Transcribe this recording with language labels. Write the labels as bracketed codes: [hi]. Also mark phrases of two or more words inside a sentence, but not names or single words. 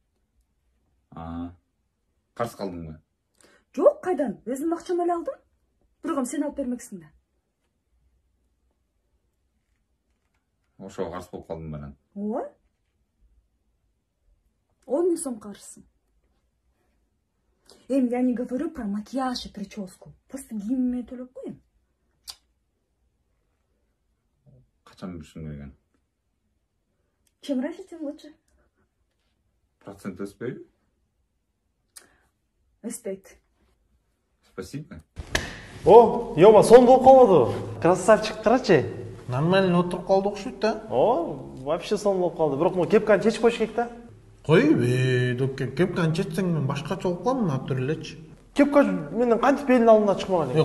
[ky] Карыз калдыңбы? Жок, кайдан? Өзүм акчам эле алдым. Бирок сен алып бермексиң да. Ошого карыз болуп калдым мен. Ооба. 10 миң сом карызсың. [ru] Я не говорю про макияж и прическу. [ky] Просто кийимиме төлөп коеюн. Качан беришиң керек экен? [ru] Чем раньше, тем лучше. [ky] Процент өспөйбү? Өспөйт. Спасибо. О, ёма, сон болуп калбады. Красавчик, карачы. Нормально отуруп калды окшойт да. О, вообще сон болуп калды. Бирок му кепканы чечип коюш керек да. Кой, кепканы чечсең мен башкача болуп калам, атыр элечи. Кепка менен кантип элдин алдына чыкмаган эле.